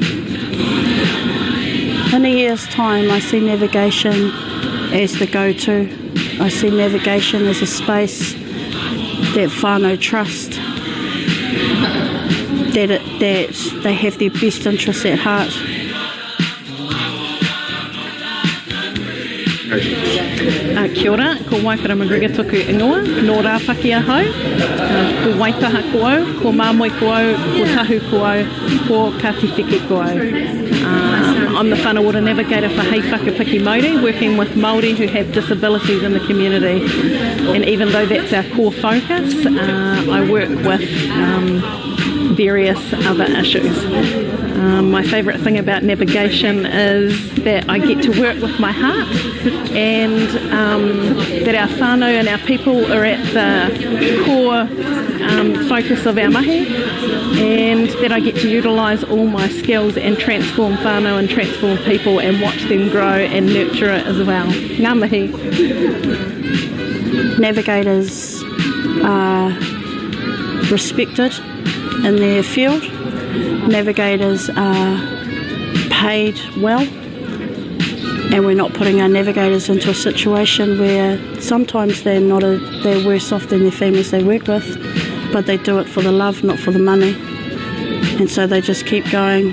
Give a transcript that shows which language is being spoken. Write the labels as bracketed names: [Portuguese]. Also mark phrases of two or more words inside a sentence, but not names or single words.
[English] In a year's time, I see navigation as the go-to. I see navigation as a space that whānau trust, that they have their best interests at heart. [Māori] Kia ora, ko Waipara Magriga tuku ingoa, nō rāpaki ahau, ko Waitaha ko au, ko Māmoe ko au, ko Tahu ko au, ko Kātiwheke ko au. [English] I'm the whanawara navigator for Hei Whakapiki Māori, working with Māori who have disabilities in the community. And even though that's our core focus, I work with various other issues. My favourite thing about navigation is that I get to work with my heart, and that our whānau and our people are at the core focus of our mahi, and that I get to utilise all my skills and transform whānau and transform people and watch them grow and nurture it as well. [Māori] Ngā mihi. [English] Navigators are respected in their field. Navigators are paid well, and we're not putting our navigators into a situation where sometimes they're worse off than their families they work with, but they do it for the love, not for the money, and so they just keep going.